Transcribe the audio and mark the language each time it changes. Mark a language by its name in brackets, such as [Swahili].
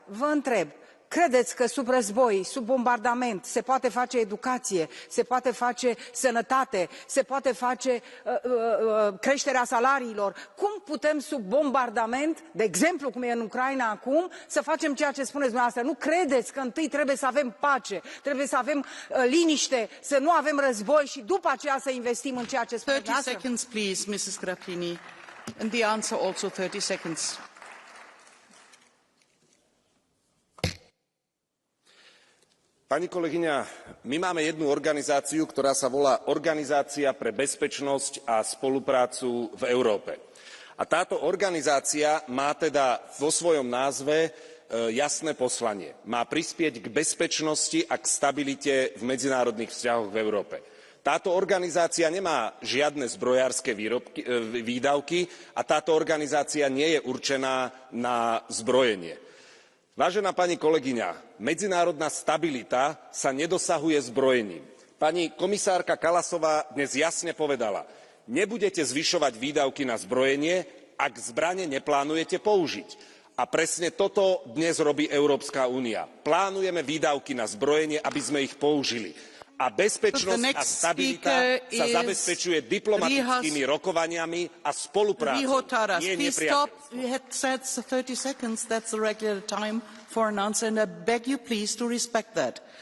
[Romanian] Vă întreb, credeți că sub război, sub bombardament, se poate face educație, se poate face sănătate, se poate face creșterea salariilor? Cum putem sub bombardament, de exemplu cum e în Ucraina acum, să facem ceea ce spuneți dumneavoastră? Nu credeți că întâi trebuie să avem pace, trebuie să avem liniște, să nu avem război și după aceea să investim în ceea ce spuneți dumneavoastră? [English] 30 seconds, please, Mrs. Grappini. And the answer also 30 seconds. [Slovak] Pani kolegyňa, my máme jednu organizáciu, ktorá sa volá Organizácia pre bezpečnosť a spoluprácu v Európe. A táto organizácia má teda vo svojom názve jasné poslanie. Má prispieť k bezpečnosti a k stabilite v medzinárodných vzťahoch v Európe. Táto organizácia nemá žiadne zbrojárske výdavky a táto organizácia nie je určená na zbrojenie. Vážená pani kolegyňa, medzinárodná stabilita sa nedosahuje zbrojením. Pani komisárka Kallasová dnes jasne povedala, nebudete zvyšovať výdavky na zbrojenie, ak zbrane neplánujete použiť. A presne toto dnes robí Európska únia. Plánujeme výdavky na zbrojenie, aby sme ich použili. A bezpečnosť a stabilita sa zabezpečuje diplomatickými rokovaniami a spoluprácou, nie nepriateľstvom. [English] You had said 30 seconds, that's the regular time for an answer, and I beg you please to respect that.